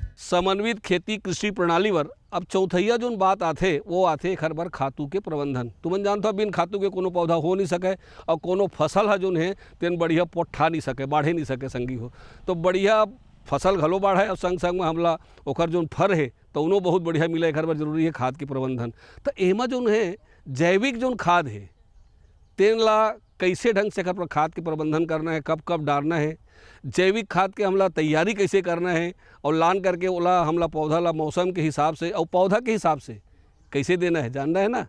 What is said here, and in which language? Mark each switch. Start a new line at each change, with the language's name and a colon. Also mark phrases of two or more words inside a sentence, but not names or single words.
Chhattisgarhi: समन्वित खेती कृषि प्रणाली पर अब चौथैया जो बात आथे वो आथे खर बर खातू के प्रबंधन। तुमन जानते हो बिन खातू के कोनो पौधा हो नहीं सके और कोनो फसल है जो है तेन बढ़िया पोठा नहीं सके, बाढ़े नहीं सके संगी हो। तो बढ़िया फसल घलो बाढ़े और संग संग में हमला ओकर जो फर है तो उन्हों बहुत बढ़िया मिले। एक बार जरूरी है खाद के प्रबंधन। तो एमा जो है जैविक जो खाद है तेन ला कैसे ढंग से पर खाद के प्रबंधन करना है, कब कब डालना है, जैविक खाद के हमला तैयारी कैसे करना है और लान करके ओला हमला पौधा ला मौसम के हिसाब से और पौधा के हिसाब से कैसे देना है जानना है ना।